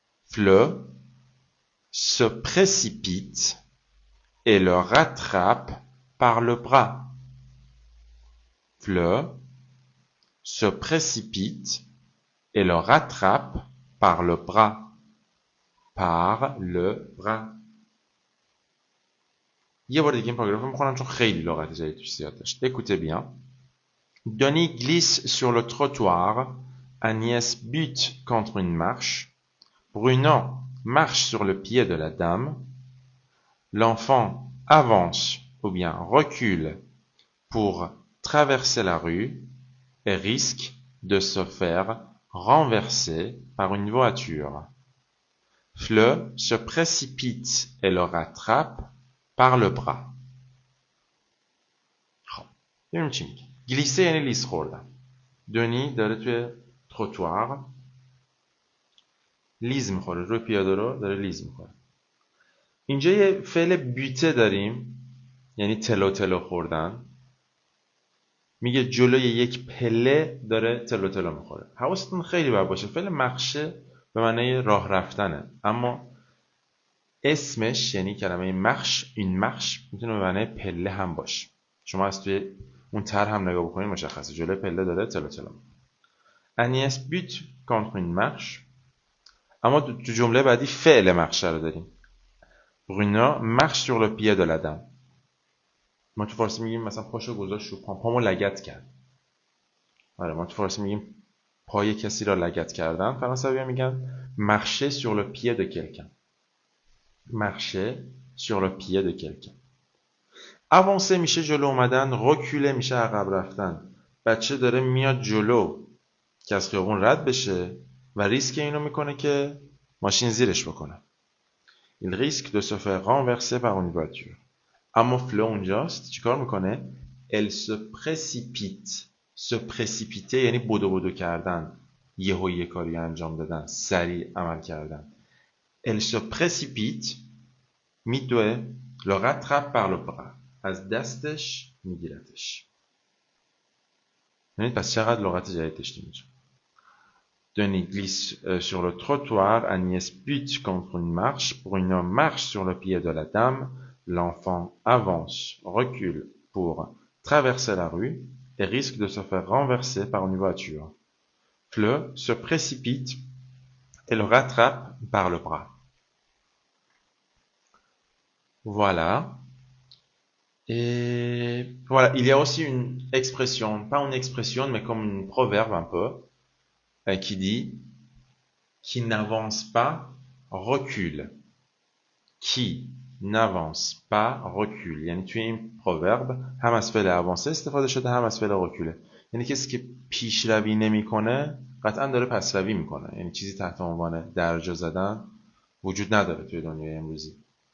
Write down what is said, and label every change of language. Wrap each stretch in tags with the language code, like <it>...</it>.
<fr>Fleu se précipite et le rattrape par le bras. Fleu se précipite et le rattrape par le bras. Par le bras.</fr> <fa>یه بار دیگه این پاراگراف رو میخونم چون خیلی لغت جدید توش زیاد داشت.</fa> <fr>Écoutez bien. Denis glisse sur le trottoir. Agnès bute contre une marche. Bruno marche sur le pied de la dame. L'enfant avance ou bien recule pour traverser la rue et risque de se faire renverser par une voiture. Fleu se précipite et le rattrape par le bras.</fr> <fa>ببینیم چی میگه. گلیسه یعنی لیز خوردن. دونی داره توی تروتوار لیز میخوره. روی پیاده رو داره لیز میخوره. اینجا یه فعل بیته داریم یعنی تلو تلو خوردن. میگه جلوی یک پله داره تلو تلو میخوره. حواستون خیلی باید باشه. فعل مخشه به معنی راه رفتنه. اما اسمش یعنی کلمه مخش، این مخش میتونه به معنی پله هم باشه. شما از توی اون تر هم نگاه بکنید مشخصه. جلوی پله داره تلو تلو.</fa> <fr>Agnès bute contre une marche.</fr> <fa>اما تو جمله بعدی فعل مخشه رو داریم.</fa> <fr>Bruno marche sur le pied de la dame.</fr> <fa>ما تو فارسی میگیم مثلا پاشو گذاشت رو پامو لگد کرد. آره ما تو فارسی میگیم پای کسی را لگد کردن. فرانسوی‌ها میگن</fa> <fr>marcher sur le pied de quelqu'un. Marcher sur le pied de quelqu'un.</fr> <fa>avancer میشه جلو اومدن. reculer میشه عقب رفتن. بچه داره میاد جلو که از خیابون رد بشه و ریسک اینو میکنه که ماشین زیرش بکنه.</fa> <fr>Il risque de se faire renverser par une voiture.</fr> <fa>اما فلو اونجاست چیکار میکنه؟</fa> <fr>Elle se précipite.</fr> <fa>se précipiter یعنی بدو کردن. یه کاری انجام دادن. سریع عمل کردن.</fa> <fr>Elle se précipite.</fr> <fa>میدوه.</fa> <fr>le rattrape par le bras.</fr> <fa>از دستش میگیرتش. ببینید پس چقدر لغت جدید داشتیم اینجا.</fa> <fr>Denis glisse sur le trottoir. Agnès bute contre une marche. Bruno marche sur le pied de la dame. L'enfant avance, recule pour traverser la rue et risque de se faire renverser par une voiture. Fleu se précipite et le rattrape par le bras. Voilà. Et voilà, il y a aussi une expression, pas une expression, mais comme une proverbe un peu, qui dit qui n'avance pas recule. Qui n'avance pas recule.</fr> <fa>یعنی توی این proverbe هم از فعل avancer استفاده شده هم از فعل recule. یعنی کسی که پیشروی نمیکنه قطعا داره پسروی میکنه. یعنی چیزی تحت عنوان درجا زدن وجود نداره توی دنیای امروزی.</fa>